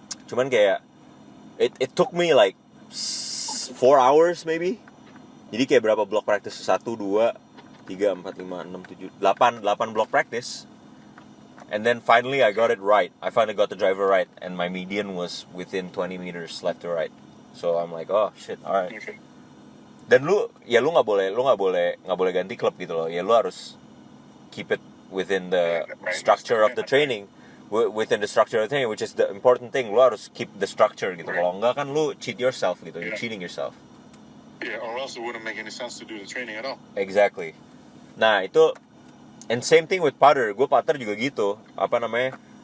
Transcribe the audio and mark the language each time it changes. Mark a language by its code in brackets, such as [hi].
[id] Cuman kayak [en] it took me like 4 hours maybe. [id] Jadi kayak berapa block practice? 1, 2, 3, 4, 5, 6, 7, 8 block practice. [en] And then finally I got it right. I finally got the driver right, and my median was within 20 meters left to right. So I'm like, oh shit, alright. Okay. [id] Dan lu nggak boleh ganti klub gitu loh. Ya lu harus [en] keep it within the structure of the training, within the structure of the training, which is the important thing. [id] Lu harus [en] keep the structure [id] gitu. Kalau enggak kan lu [en] cheat yourself [id] gitu. [en] You're cheating yourself. Yeah, or else it wouldn't make any sense to do the training at all. Exactly. [id] Nah itu, [en] and same thing with putter. [id] Gue putter juga gitu. Apa namanya?